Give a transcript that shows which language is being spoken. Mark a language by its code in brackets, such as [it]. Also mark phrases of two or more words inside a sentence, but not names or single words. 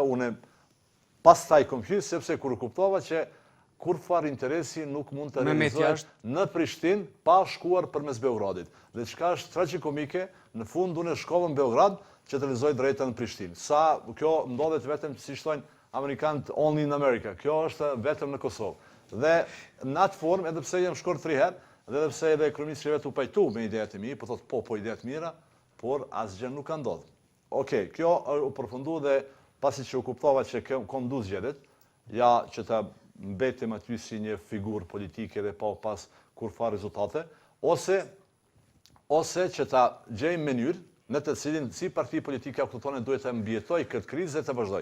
[sq] Unë pastaj kom hyrë sepse kur kuptova që kur farë interesi nuk mund të realizohet në Prishtinë pa shkuar përmes Beogradit. Dhe çka është tragjikomike, në fund unë shkova në Beograd që të realizoj drejtën në Prishtinë. Sa kjo ndodhet vetëm, si thonë amerikanët, [en] only in America. [sq] Kjo është vetëm në Kosovë. Dhe në atë formë, edhe pse jam shkuar 3 herë, dhe edhe pse edhe kryeministri vet u pajtu me ideat e mi, po thotë po ideat mira, por asgjë nuk ka ndodhur. Okej, kjo u përfundu dhe pasi që u kuptova që kom du zgjedhjet, ja që ta mbetem aty si një figurë politike dhe pa pas kur fa rezultate, ose që ta gjejmë mënyrë në të cilin si parti politike autoktone duhet të mbijetoj këtë krizë dhe të vazhdoj.